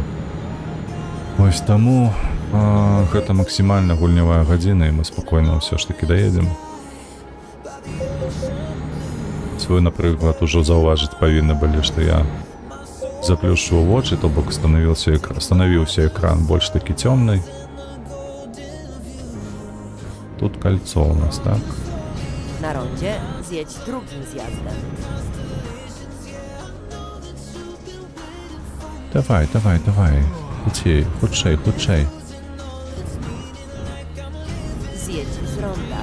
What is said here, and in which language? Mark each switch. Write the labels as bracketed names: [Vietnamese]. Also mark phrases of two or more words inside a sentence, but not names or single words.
[Belarusian] Вось таму гэта максімальна гульнявая гадзіна, і мы спакойна ўсё ж такі даедзем. Вы, напрыклад, ужо заўважыць павінны былі, што я заплюшчваў вочы, то бок станавіўся экран больш такі цёмны. [Russian] Тут кольцо у нас, так? [Polish] Na rondzie zjedź drugim zjazdem. [Belarusian] Давай. Хутчэй. [Polish] Zjedź z ronda.